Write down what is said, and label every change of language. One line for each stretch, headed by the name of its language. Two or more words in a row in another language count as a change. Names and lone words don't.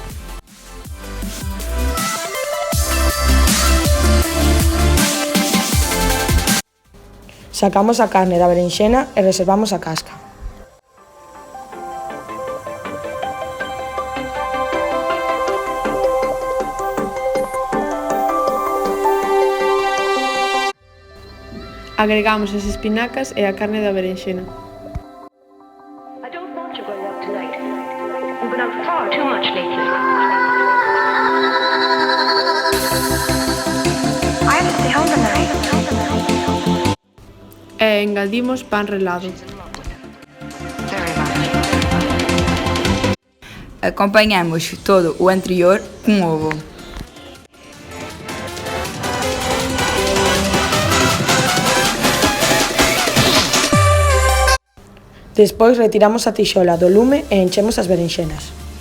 Galician: Sacamos a carne da berenxena e reservamos a casca. Agregamos as espinacas e a carne da berenxena.
English: I don't want to go out tonight. You've been out far too much lately. I have to stay home tonight.
Galician: E engadimos pan relado.
Portuguese: Acompanhamos todo o anterior com ovo.
Galician: Despois retiramos a tixola do lume e enchemos as berenxenas.